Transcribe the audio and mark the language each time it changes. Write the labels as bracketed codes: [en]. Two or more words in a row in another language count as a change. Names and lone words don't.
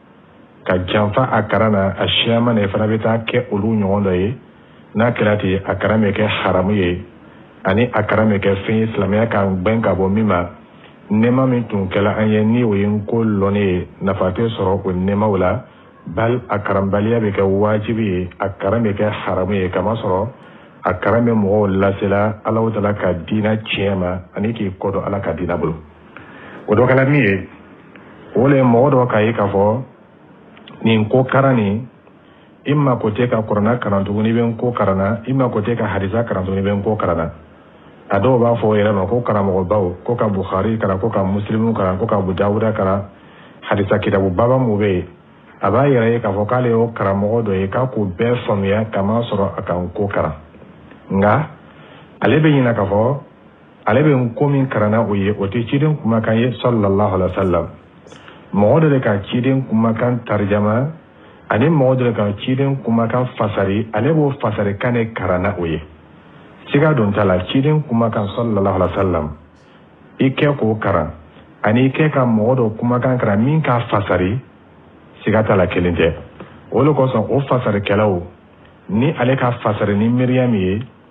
[bm] ka janfa a karan na a caman de fana bɛ taa kɛ olu ɲɔgɔn dɔ ye n'a kɛra ten a karan bɛ kɛ haramu ye ani a karan bɛ kɛ fɛn ye silamɛya k'an gbɛn ka bɔ min ma nɛɛma min tun kɛla an ye ni o ye n ko lɔnni ye nafa tɛ sɔrɔ o nɛɛmaw la bal a karanbaliya bɛ kɛ wajibi ye a karan bɛ kɛ haramu ye kamasɔrɔ a karan bɛ mɔgɔw lasela Alahu Taala ka diinɛ tiɲɛ ma ani k'i kɔdɔn Ala ka diinɛ bolo o dɔ kɛla min ye o le ye mɔgɔ dɔ k'a ye k'a fɔ nin ko karan nin i mako tɛ ka kuranna karan tuguni i bɛ n ko karan na i mako tɛ ka hadisa karan tuguni i bɛ n ko karan na a dɔw b'a fɔ o yɛrɛ ma ko karamɔgɔbaw ko ka Bukhari karan ko ka Muslimu karan ko ka Abu Dawuda karan hadisa kitabu baba mun bɛ yen a b'a yɛrɛ ye k'a fɔ k'ale y'o karamɔgɔ dɔ ye k'a k'o bɛɛ faamuya kama sɔrɔ a ka n ko karan nka ale bɛ ɲinɛ k'a fɔ ale bɛ n ko min karanna o ye o tɛ ciden kumakan ye [ar] صلى الله عليه وسلم [bm] mɔgɔ dɔ de ka ciden kumakan tarijama ani mɔgɔ dɔ de ka ciden kumakan fasari ale b'o fasari kan de karanna o ye siga don t'a la ciden kumakan [ar] صلى الله عليه وسلم [bm] i kɛ k'o karan ani i kɛ ka mɔgɔ dɔ kumakan karan min k'a fasari siga t'a la kelen tɛ o de kosɔn o fasarikɛlaw ni ale ka fasari ni miiriya min ye